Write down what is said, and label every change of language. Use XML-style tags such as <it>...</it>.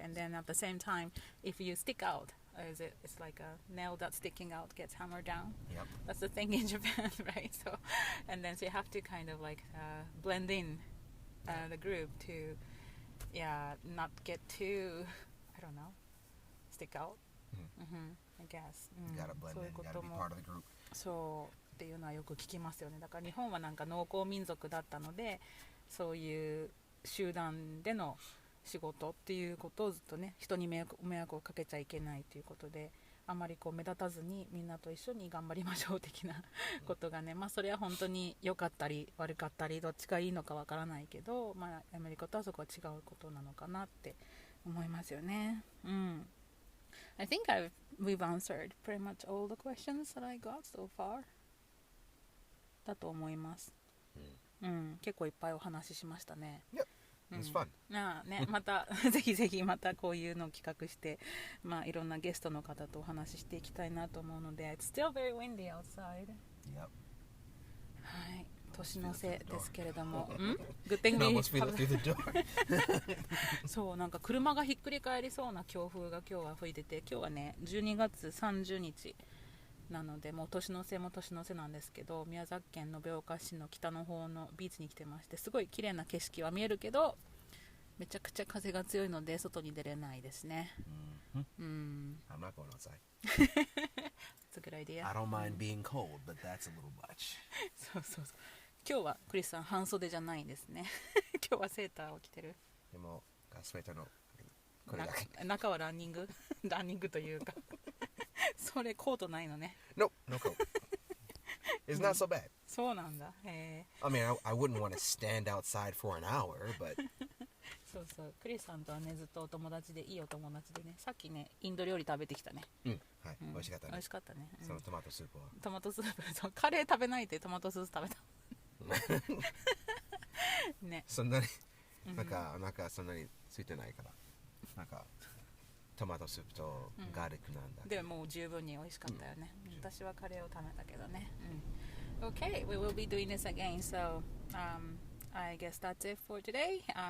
<en>And then at the same time, if you stick out, it's like a nail that's sticking out gets hammered down. That's the thing in Japan, right? So, and then so you have to kind of like blend in the group to not get too, I don't know, stick out. I guess. You gotta blend in, you gotta be part of the group.</en> <ja>そうっていうのはよく聞きますよね。だから日本はなんか農耕民族だったので、そういう集団での仕事っていうことをずっとね、人に迷惑をかけちゃいけないということで、あまりこう目立たずにみんなと一緒に頑張りましょう的なことがね、まあそれは本当に良かったり悪かったりどっちがいいのかわからないけど、まあアメリカとはそこは違うことなのかなって思いますよね。</ja> <en>I think we've answered pretty much all the questions that I got so far.</en> <ja>だと思います。結構いっぱいお話ししましたね。</ja> <en>It's fun.</en> <ja>ね、またぜひぜひまたこういうのを企画して、まあいろんなゲストの方とお話ししていきたいなと思うので、</ja> <en>It's still very windy outside. Yep.</en> <ja>はい、年の瀬ですけれども、</ja> <en>Good thing we</en> <ja>そうなんか車がひっくり返りそうな強風が今日は吹いてて、今日はね12月30日なのでもう年の瀬も年の瀬なんですけど、宮崎県延岡市の北の方のビーチに来てまして、すごい綺麗な景色は見えるけどめちゃくちゃ風が強いので外に出れないですね。</ja> <en>I'm not going outside. That's a good idea. I don't mind being cold, but that's a little much.</en> <ja>そうそうそう。今日はクリスさん半袖じゃないんですね。今日はセーターを着てる。でもスウェットのこれだけ。中はランニングランニングというかそれコートないのね。</ja> <en>No coat. It's not so bad.</en> <ja>そうなんだ。</ja> <en>I mean, I wouldn't want to stand outside for an hour, but</en> <ja>そうそう。クリスさんとはねずっとお友達でいいお友達でね、さっきねインド料理食べてきたね。はい、美味しかったね。美味しかったね。そのトマトスープは。トマトスープ、そうカレー食べないでトマトスープ食べた。ね。そんなになんかそんなについてないから、なんかトマトスープとガーリックなんだ。でもう十分に美味しかったよね。私はカレーを食べたけどね。</ja> <en>Okay, we will be doing this again. So, I guess that's it for today.</en>